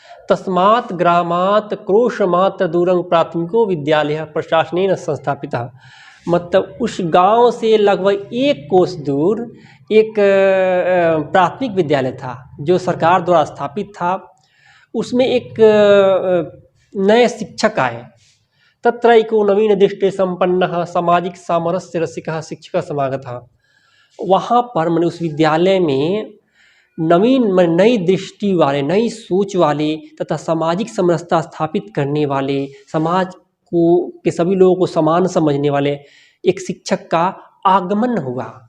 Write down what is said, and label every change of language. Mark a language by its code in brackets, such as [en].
[sa] तस्मात् ग्रामात् क्रोशमात्र दूरं प्राथमिको विद्यालय प्रशासनेन संस्थापितः। [hi] मतलब उस गांव से लगभग 1 कोस दूर एक प्राथमिक विद्यालय था जो सरकार द्वारा स्थापित था। उसमें एक नए शिक्षक आए। [sa] तत्रैको नवीन दृष्टि संपन्नः सामाजिक सामरस्य रसिकः शिक्षकः समागतः। [hi] वहाँ पर मैंने उस विद्यालय में नवीन नई दृष्टि वाले, नई सोच वाले तथा सामाजिक समरसता स्थापित करने वाले, समाज को के सभी लोगों को समान समझने वाले एक शिक्षक का आगमन हुआ।